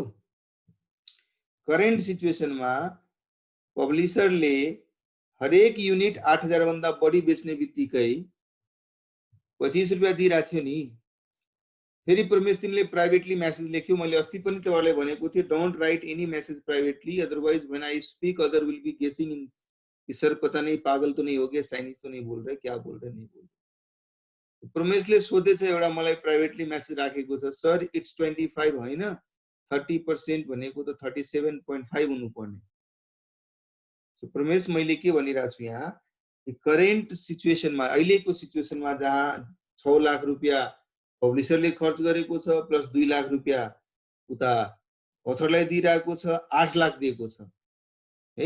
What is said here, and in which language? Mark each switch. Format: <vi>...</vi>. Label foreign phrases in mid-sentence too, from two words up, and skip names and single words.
<en>current situationमा</en> <ne>पब्लिसरले हरेक युनिट 8000 भन्दा बढी बेच्ने बित्तिकै 25 रुपियाँ दिइरहेको थियो नि। फेरि प्रमेश तिमीले प्राइवेटली मेसेज लेख्यो, मैले अस्ति पनि तपाईहरुलाई भनेको थिएँ,</ne> <en>don't write any message privately, otherwise when I speak other will be guessing in</en> <hi>कि सर पता नहीं पागल तो नहीं हो गया, साइनिस तो नहीं बोल रहे, क्या बोल रहे नहीं बोल रहे।</hi> <ne>प्रमेशले सोधेछ एउटा मलाई</ne> <en>privately message</en> <ne>राखेको छ, सर इट्स 25 हैन 30% भनेको त 37.5 हुनु पर्ने। सो प्रमेश मैले के भनिरहेको छु यहाँ कि</ne> <en>current situationमा,</en> <ne>अहिलेको सिचुएसनमा जहाँ 6 लाख रुपियाँ पब्लिसरले खर्च गरेको छ प्लस 2 लाख रुपियाँ उता अथरलाई दिइरहेको छ, 8 लाख दिएको छ है।</ne>